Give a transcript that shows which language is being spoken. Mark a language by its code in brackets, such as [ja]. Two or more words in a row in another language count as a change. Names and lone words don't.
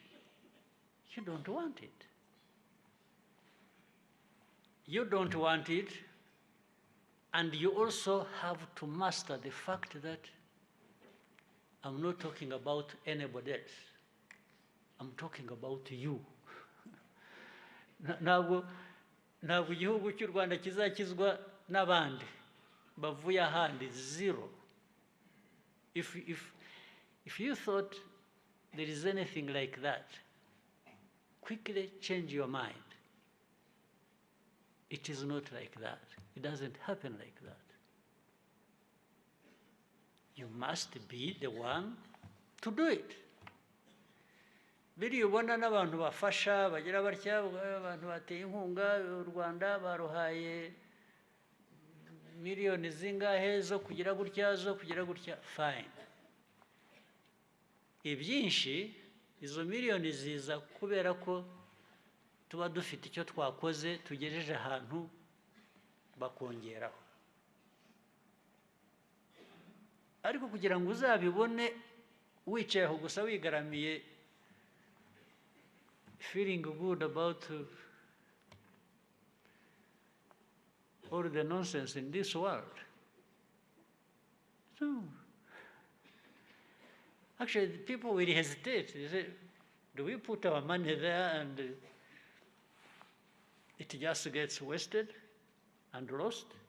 [en] You don't want it. You don't want it, and you also have to master the fact that I'm not talking about anybody else. I'm talking about you. [rw] Ntabwo igihugu cy'u Rwanda kizakizwa n'abandi bavuye ahandi, zero. [en] If you thought there is anything like that, quickly change your mind. It is not like that. It doesn't happen like that. You must be the one to do it. [rw] Biriya ubona n'abantu bafasha bagira batya, abantu bateye inkunga, Urwanda baruhaye miliyoni zingahe zo kugira gutya, fine. Ibyinshi izo miliyoni ziza kubera ko tuba dufite icyo twakoze tugejeje ahantu bakongeraho. Ariko kugira ngo uzabibone wicaye aho gusa wigaramiye, [en] feeling good about all the nonsense in this world. So, actually, people will hesitate. They say, do we put our money there and it just gets wasted and lost?